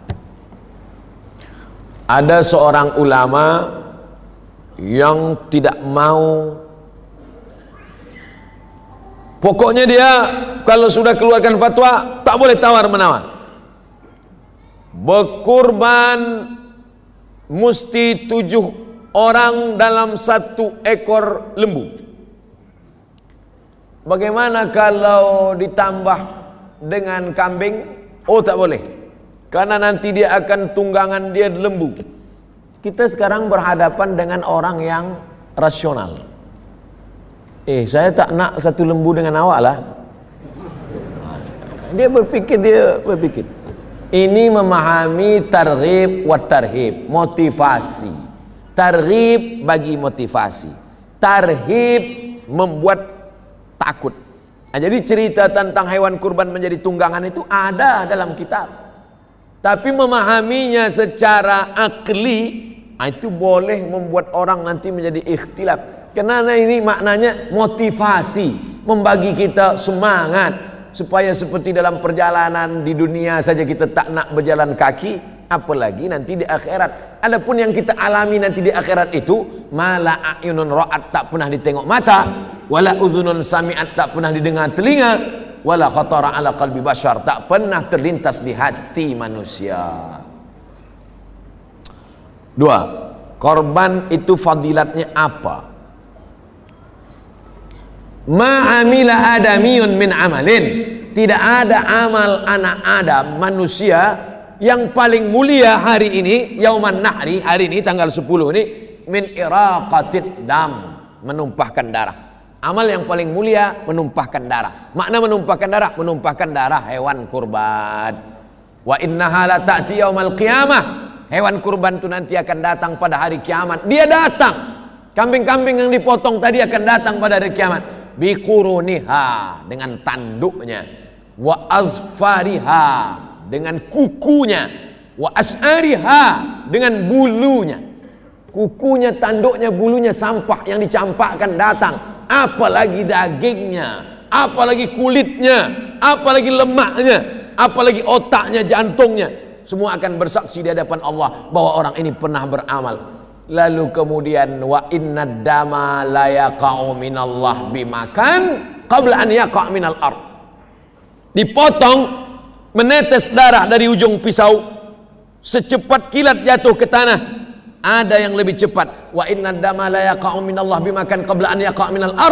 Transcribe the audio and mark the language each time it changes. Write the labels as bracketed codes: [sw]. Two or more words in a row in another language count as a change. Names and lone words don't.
[id] Ada seorang ulama yang tidak mau, pokoknya dia kalau sudah keluarkan fatwa tak boleh tawar-menawar. Berkurban mesti 7 orang dalam 1 ekor lembu. Bagaimana kalau ditambah dengan kambing? Oh, tak boleh, karena nanti dia akan tunggangan dia lembu. Kita sekarang berhadapan dengan orang yang rasional. [ms] Saya tak nak 1 lembu dengan awak lah. [id] Dia berpikir. Ini memahami [ar] ترغيب و ترهيب, [id] motivasi. Targhib bagi motivasi, tarhib membuat takut. Jadi cerita tentang hewan kurban menjadi tunggangan itu ada dalam kitab. Tapi memahaminya secara akli itu boleh membuat orang nanti menjadi ikhtilaf. Karena ini maknanya motivasi, membagi kita semangat supaya seperti dalam perjalanan di dunia saja kita tak nak berjalan kaki, apalagi nanti di akhirat. Adapun yang kita alami nanti di akhirat itu, [ar] ما لا عين رأت, [ms] tak pernah ditengok mata, [ar] ولا أذن سمعت, [ms] tak pernah didengar telinga, [ar] ولا خطر على قلب بشر, [ms] tak pernah terlintas di hati manusia. [id] 2. Korban itu fadilatnya apa? [ar] ما عمل آدمي من عمل, [id] tidak ada amal anak Adam, manusia, yang paling mulia hari ini, [ar] يوم النحر, [id] hari ini tanggal 10 ini, [ar] من إراقة الدم, [id] menumpahkan darah. Amal yang paling mulia menumpahkan darah. Makna menumpahkan darah, menumpahkan darah hewan kurban. [ar] وإنها لتأتي يوم القيامة, [id] hewan kurban itu nanti akan datang pada hari kiamat. Dia datang, kambing-kambing yang dipotong tadi akan datang pada hari kiamat. Biquruniha, dengan tanduknya, [ar] وأظفارها, [id] dengan kukunya, [ar] وأشعارها, [id] dengan bulunya. Kukunya, tanduknya, bulunya, sampah yang dicampakkan datang, apalagi dagingnya, apalagi kulitnya, apalagi lemaknya, apalagi otaknya, jantungnya, semua akan bersaksi di hadapan Allah bahwa orang ini pernah beramal. Lalu kemudian [ar] وإن الدم ليقع من الله بمكان قبل أن يقع من الأرض. [id] Dipotong, menetes darah dari ujung pisau, secepat kilat jatuh ke tanah. Ada yang lebih cepat. [ar] وإن الدم ليقع من الله بمكان قبل أن يقع من الأرض.